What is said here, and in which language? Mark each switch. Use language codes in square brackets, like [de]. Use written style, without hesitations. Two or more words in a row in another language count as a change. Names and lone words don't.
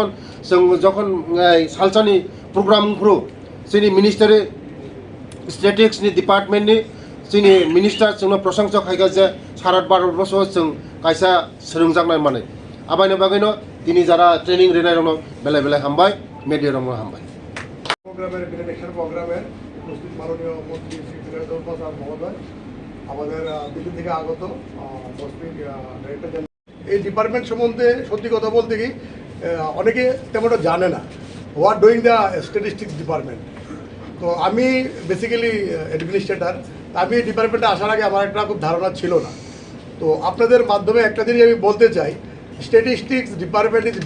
[brx] जखन सालसानि प्रग्राम फ्रु जोंनि मिनिस्टारि स्टेटिक्सनि डिपार्टमेन्टनि जोंनि मिनिस्टार जोंनो प्रशंसा खायगा जे सारा भारतबर्षआव जों कायसा सोलोंजानाय माने आबायनो बागैनो तिनि जारा ट्रेनिं रेनाय रंनो बेलाय बेलाय हामबाय मिडिया रंनो हामबाय [bn] প্রোগ্রামের ইন্টারন্যাশনাল প্রোগ্রামের উপস্থিত মাননীয় মন্ত্রী শ্রী বিনয় প্রসাদ মহোদয় আমাদের দিল্লি থেকে আগত [en] hospital director general [bn] এই ডিপার্টমেন্ট সম্বন্ধে সত্যি কথা বলতে কি অনেকে তেমনটা জানে না [en] what doing the statistics department [bn] তো আমি [en] basically administrator [bn] আমি এই ডিপার্টমেন্টে আসার আগে আমার একটা খুব ধারণা ছিল না তো আপনাদের মাধ্যমে একটা জিনিস আমি বলতে চাই [en] statistics department is